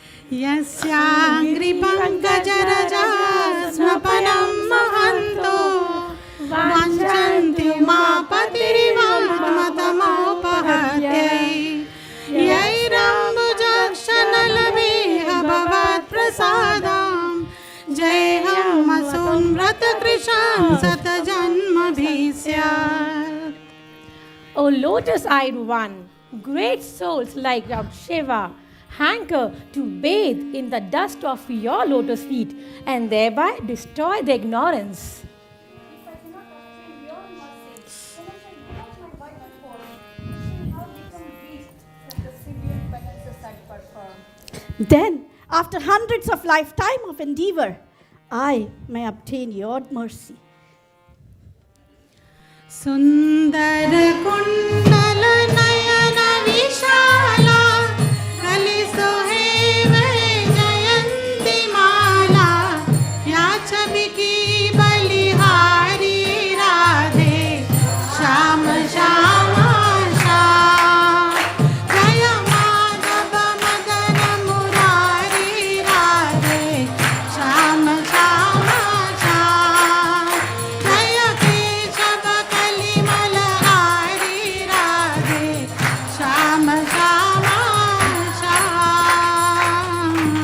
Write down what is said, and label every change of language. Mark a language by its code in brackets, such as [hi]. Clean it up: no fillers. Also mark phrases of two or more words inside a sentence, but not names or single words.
[sa] यस्याङ्घ्रिपङ्कजरजास्मपनं महन्तो वाञ्छन्ति उमापतिरिवात्मतमोपहत्यै यैरम्बुजक्षणलभेह भवत्प्रसादां जयहमसोन्व्रतकृशां शतजन्मभिस्यात्. [en] O lotus-eyed one, great souls like Shiva hanker to bathe in the dust of your lotus feet and thereby destroy the ignorance. Then, after hundreds of lifetime of endeavor, I may obtain your mercy. [hi] सुन्दर कुण्डल नयन विशाला कलिसोहे जयन्ती माला या छवि की बलिहारी राधे श्याम श्यामा श्याम जय माधव मदन मुरारी राधे श्याम श्यामा श्याम जय केशव कलिमलहारी राधे श्याम श्यामा श्याम.